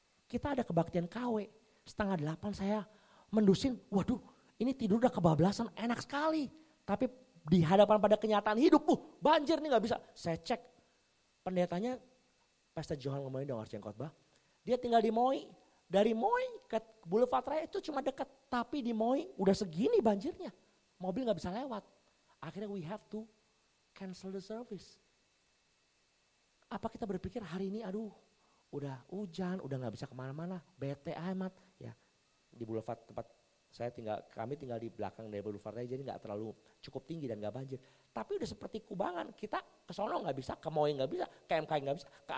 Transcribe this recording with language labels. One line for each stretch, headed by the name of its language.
Indonesian: Kita ada kebaktian KW, 7:30 saya mendusin, waduh ini tidur udah kebablasan, enak sekali. Tapi di hadapan pada kenyataan hidup, banjir nih gak bisa. Saya cek pendetanya, Pastor Johan ngomongin dong harus yang khotbah. Dia tinggal di Moi, dari Moi ke Boulevard Raya itu cuma dekat. Tapi di Moi udah segini banjirnya, mobil gak bisa lewat.
English: Akhirnya we have to cancel the service.
Indonesian: Apa kita berpikir hari ini aduh udah hujan, udah gak bisa kemana-mana, bete amat. Ya, di Boulevard tempat kami tinggal di belakang dari Boulevard Raya, jadi gak terlalu cukup tinggi dan gak banjir. Tapi udah seperti Kubangan, kita ke sono gak bisa, ke Moi gak bisa, ke MK gak bisa,